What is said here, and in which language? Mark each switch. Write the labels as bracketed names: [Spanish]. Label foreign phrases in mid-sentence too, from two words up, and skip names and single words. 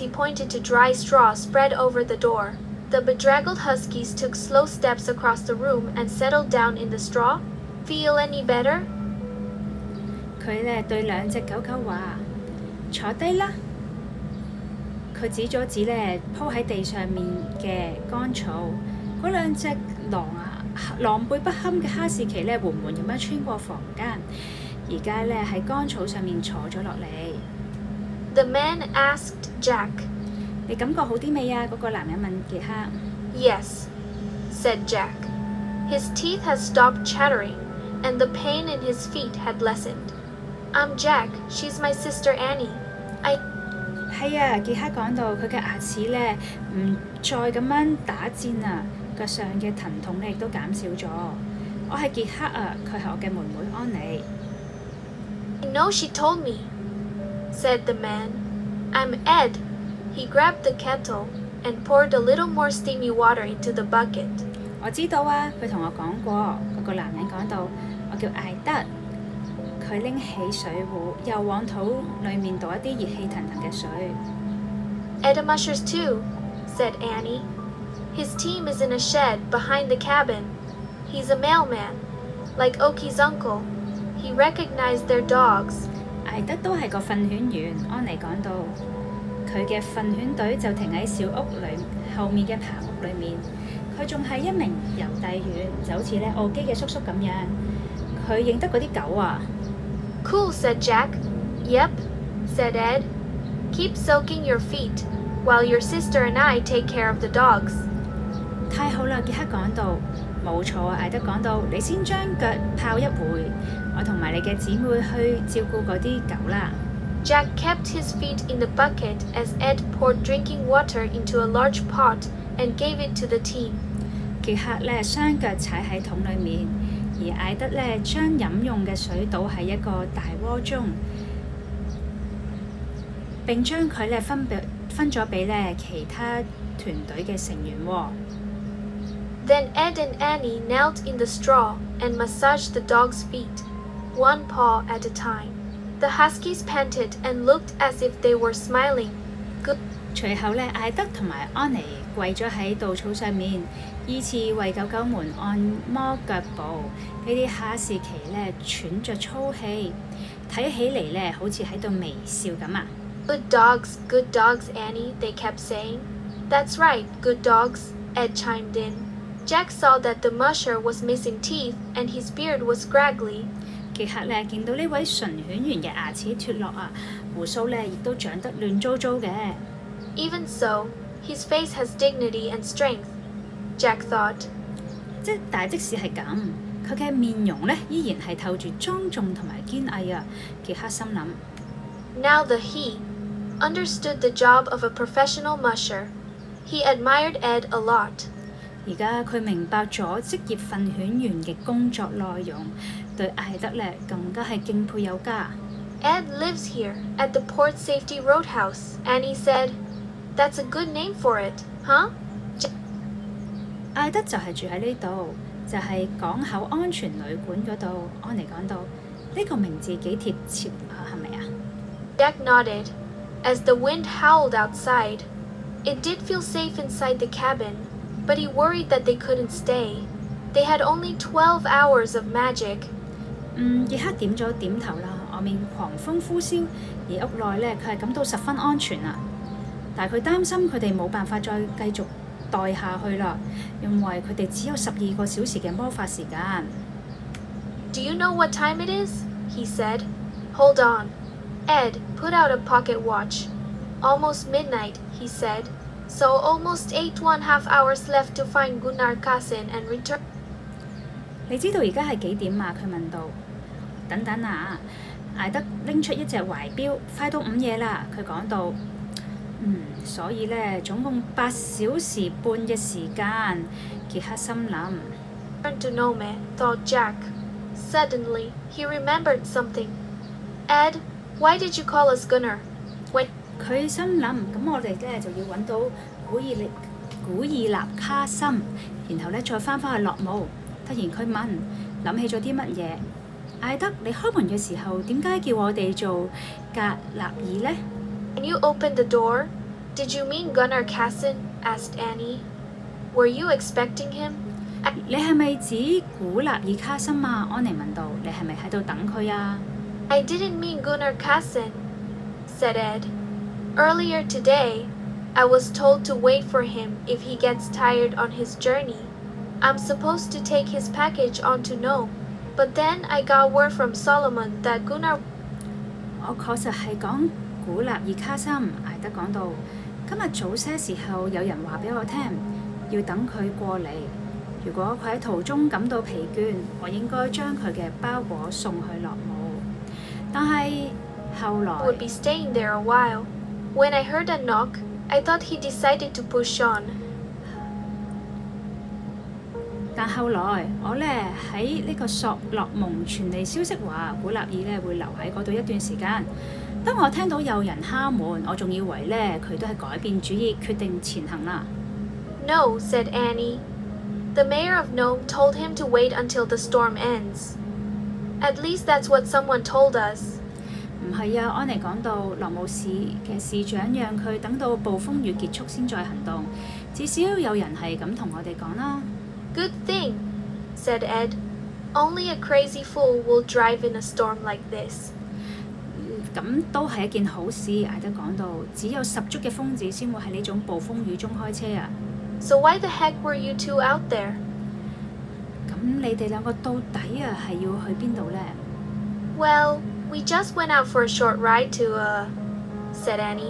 [English] He pointed to dry straw spread over the door. The bedraggled huskies took slow steps across the room and settled down in the straw. Feel any better? [Cantonese] 佢呢對兩隻狗狗話：坐低啦！佢指咗指呢鋪喺地上面嘅乾草，嗰兩隻狼狽不堪嘅哈士奇呢緩緩咁樣穿過房間，而家呢喺乾草上面坐咗落嚟。 [English] The man asked Jack. [Cantonese] 你感覺好啲未啊？嗰個男人問傑克。 [English] Yes, said Jack. His teeth had stopped chattering, and the pain in his feet had lessened. I'm Jack. She's my sister Annie. [Cantonese] 係啊，傑克講到佢嘅牙齒呢唔再咁樣打戰啊，腳上嘅疼痛呢亦都減少咗。我係傑克啊，佢係我嘅妹妹安妮。 [English] I know she told me, said the man. I'm Ed. He grabbed the kettle and poured a little more steamy water into the bucket. [Cantonese] 我知道啊，佢同我講過。嗰個男人講到：我叫艾德。佢拎起水壺，又往肚裏面倒一啲熱氣騰騰嘅水。 [English] Ed mushers too, said Annie. His team is in a shed behind the cabin. He's a mailman, like Oki's uncle. He recognized their dogs. [Cantonese] 艾德都係個訓犬員，安妮講到。佢嘅訓犬隊就停喺小屋裏後面嘅棚屋裏面。佢仲係一名郵遞員，就好似呢奧基嘅叔叔咁樣。佢認得嗰啲狗啊。 [English] Cool, said Jack. Yep, said Ed. Keep soaking your feet, while your sister and I take care of the dogs. [Cantonese] 太好啦，傑克講到。冇錯啊，艾德講到，你先將腳泡一會，我同埋你嘅姊妹去照顧嗰啲狗啦。 [English] Jack kept his feet in the bucket as Ed poured drinking water into a large pot and gave it to the team. [Cantonese] 傑克呢雙腳踩喺桶裏面，而艾德呢將飲用嘅水倒喺一個大鍋中，並將佢呢分咗俾呢其他團隊嘅成員喎。 [English] Then Ed and Annie knelt in the straw and massaged the dog's feet, one paw at a time. The huskies panted and looked as if they were smiling. [Cantonese] 隨後呢，艾德同埋安妮跪咗喺稻草上面，依次為狗狗們按摩腳部。呢啲哈士奇呢喘着粗氣，睇起嚟呢好似喺度微笑咁啊。 [English] Good dogs, Annie, they kept saying. That's right, good dogs, Ed chimed in. Jack saw that the musher was missing teeth and his beard was scraggly. [Cantonese] 傑克呢見到呢位純犬員嘅牙齒脫落啊，胡鬚呢亦都長得亂糟糟嘅。 [English] Even so, his face has dignity and strength, Jack thought. [Cantonese] 但即使係咁，佢嘅面容呢依然係透住莊重同埋堅毅啊。傑克心諗。 [English] Now the he understood the job of a professional musher. He admired Ed a lot. [Cantonese] 而家佢明白咗職業訓犬員嘅工作內容，對艾德呢更加係敬佩有加。 [English] Ed lives lives here, at the Port Safety Roadhouse. Annie said, That's a good name for it, huh? [Cantonese] 艾德就係住喺呢度，就係港口安全旅館嗰度。安妮講到呢個名字幾貼切啊，係咪啊？ [English] Jack nodded, as the wind howled outside. It did feel safe inside the cabin, but he worried that they couldn't stay. They had only 12 hours of magic. [Cantonese] 傑克點咗點頭啦，外面狂風呼嘯，而屋內呢，佢係感到十分安全啊。但係佢擔心佢哋冇辦法再繼續待下去啦，因為佢哋只有12個小時嘅魔法時間。 [English] Do you know what time it is? He said. Hold on. Ed put out a pocket watch. Almost midnight, he said. So almost 8½ hours left to find Gunnar Kassin and return. [Cantonese] 你知道而家係幾點啊？佢問道。等等啊！艾德拎出一隻懷錶，快到午夜啦。佢講到，所以呢，總共8小時半嘅時間。傑克心諗。 [English] Turn to Nome, thought Jack. Suddenly, he remembered something. Ed, why did you call us Gunnar? When [Cantonese] 佢心諗，咁我哋呢就要揾到古爾納卡森，然後呢再翻返去落姆。突然佢問，諗起咗啲乜嘢？艾德，你開門嘅時候點解叫我哋做格納爾呢？ [English] When you opened the door, did you mean Gunnar Kassin? Asked Annie. Were you expecting him? [Cantonese] 你係咪指古納爾卡森啊？安妮問道。你係咪喺度等佢啊？ [English] I didn't mean Gunnar Kassin, said Ed. Earlier today, I was told to wait for him if he gets tired on his journey. I'm supposed to take his package on to Nome, but then I got word from Solomon that Gunnar... [Cantonese] 我確實係講古納爾卡森。艾德講到，今日早些時候有人話俾我聽，要等佢過嚟。如果佢喺途中感到疲倦，我應該將佢嘅包裹送去落姆。但係後來 [English] would be staying there a while. When I heard a knock, I thought he decided to push on. [Cantonese] 但後來我呢喺呢個索洛蒙傳嚟消息話，古納爾呢會留喺嗰度一段時間。當我聽到有人敲門，我仲以為呢佢都係改變主意，決定前行啦。 [English] No, said Annie. The mayor of Nome told him to wait until the storm ends. At least that's what someone told us. [Cantonese] 唔係啊，安妮講到落姆市嘅市長讓佢等到暴風雨結束先再行動，至少有人係咁同我哋講啦。 [English] Good thing, said Ed. Only a crazy fool will drive in a storm like this. [Cantonese] 咁都係一件好事，艾德講到，只有十足嘅瘋子先會喺呢種暴風雨中開車啊。 [English] So why the heck were you two out there? [Cantonese] 咁你哋兩個到底啊係要去邊度呢？ [English] Well, we just went out for a short ride to, said Annie.